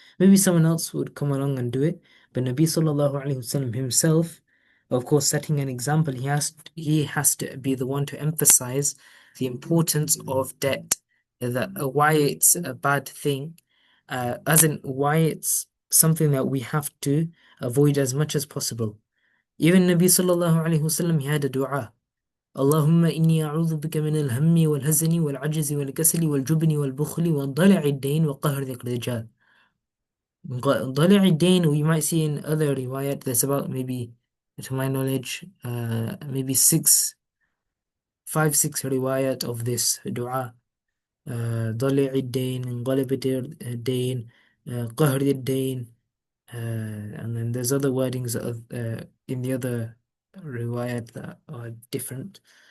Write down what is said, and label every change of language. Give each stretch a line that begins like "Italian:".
English: Maybe someone else would come along and do it, but Nabi Sallallahu Alaihi Wasallam himself, of course, setting an example, he has to be the one to emphasize the importance of debt, that why it's a bad thing, as in why it's something that we have to avoid as much as possible. Even Nabi Sallallahu Alaihi Wasallam, he had a dua.
Arabic: اللهم إني أعوذ بك من الهم والهزن والعجز والكسل والجبن والبخل وضلع الدين وقهر الرجال. ضلع الدين,
English: we might see in other riwayat, there's about maybe, to my knowledge, maybe 6 riwayat of this dua.
Arabic: ضلع الدين, انقلبت الدين, قهر الدين,
English: and then there's other wordings in the other riwayat that are different.